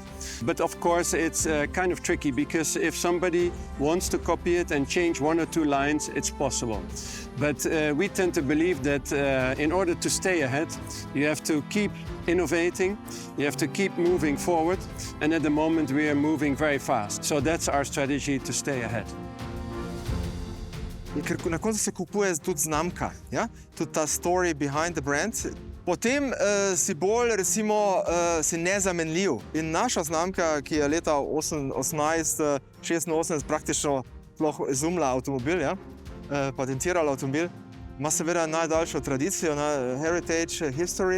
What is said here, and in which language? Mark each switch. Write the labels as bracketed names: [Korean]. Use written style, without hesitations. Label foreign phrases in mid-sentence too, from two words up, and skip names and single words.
[English] But of course, it's kind of tricky because if somebody wants to copy it and change 1 or 2 lines, it's possible. But we tend to believe that in order to stay ahead, you have to keep innovating, you have to keep moving forward. And at the moment, we are moving very fast. So that's our strategy to stay ahead. [Slovenian] Ker na koncu se kupuje tudi znamka, ja? Tudi ta [English] story behind the brand. [Slovenian] Potem si bolj, recimo, si nezamenljiv. In naša znamka, ki je leta 1886 praktično sploh izumila avtomobil, ja? Patentirala avtomobil, ima seveda najdaljšo tradicijo, [English] heritage, history.